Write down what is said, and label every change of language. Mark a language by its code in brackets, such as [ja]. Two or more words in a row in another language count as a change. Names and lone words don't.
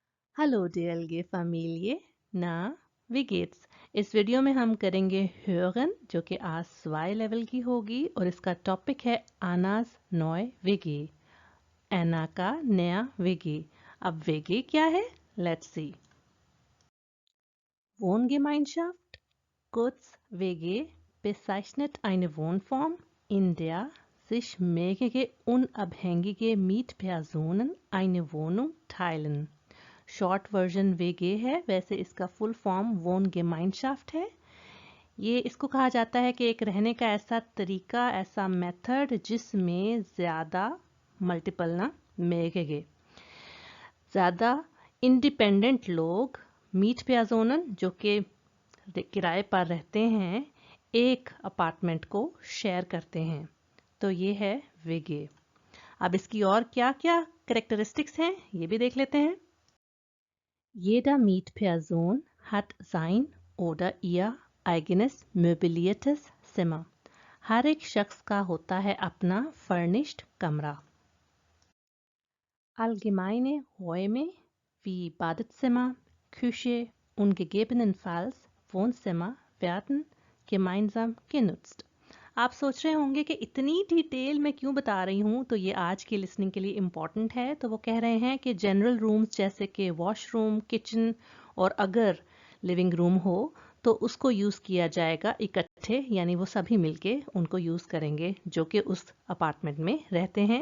[de] Hallo DLG Familie, na, wie geht's? [hi] इस वीडियो में हम करेंगे hören जो कि A2 लेवल की होगी और इसका टॉपिक है Annas neue WG, एना का नया WG। अब WG क्या है? [en] Let's see. [de] Wohngemeinschaft, kurz WG, bezeichnet eine Wohnform, in der sich mehrere unabhängige Mietpersonen eine Wohnung teilen. [en] short version [hi] वेगे है, वैसे इसका [en] full form [de] Wohngemeinschaft [hi] है। ये इसको कहा जाता है कि एक रहने का ऐसा तरीका, ऐसा मेथड जिसमें ज़्यादा मल्टीपल ना मेगे ज़्यादा इंडिपेंडेंट लोग [de] Mietpersonen [hi] जो कि किराए पर रहते हैं एक अपार्टमेंट को शेयर करते हैं। तो ये है वेगे। अब इसकी और क्या क्या करेक्टरिस्टिक्स हैं ये भी देख लेते हैं। [de] Jeder Mietperson hat sein oder ihr eigenes möbliertes Zimmer. [hi] हर एक शख्स का होता है अपना furnished कमरा। [de] Allgemeine Räume wie Badezimmer, Küche und gegebenenfalls Wohnzimmer werden gemeinsam genutzt. [hi] आप सोच रहे होंगे कि इतनी डिटेल में क्यों बता रही हूँ, तो ये आज की लिसनिंग के लिए इम्पॉर्टेंट है। तो वो कह रहे हैं कि [en] general rooms [hi] जैसे कि वॉशरूम, किचन और अगर [en] living room [hi] हो तो उसको यूज़ किया जाएगा इकट्ठे, यानी वो सभी मिलके उनको यूज़ करेंगे जो कि उस अपार्टमेंट में रहते हैं।